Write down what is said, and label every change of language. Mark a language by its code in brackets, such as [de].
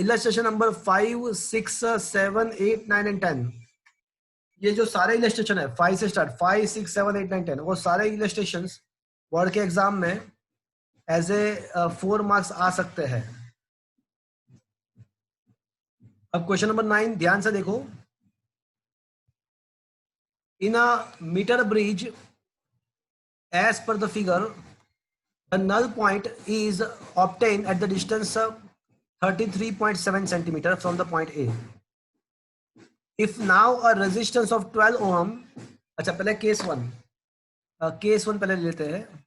[hi] Illustration number 5, 6, 7, 8, 9 and 10, ये जो सारे इलस्ट्रेशन है 5 से स्टार्ट, 5, 6, 7, 8, 9, 10, वो सारे इलस्ट्रेशन बोर्ड के एग्जाम में एज ए 4 मार्क्स आ सकते हैं। अब क्वेश्चन नंबर 9 ध्यान से देखो। [en] In a metre bridge as per the figure, the null point is obtained at the distance of 33.7 centimeter from the point A. If now a resistance of 12 ohm, [hi] अच्छा पहले case one पहले लेते हैं।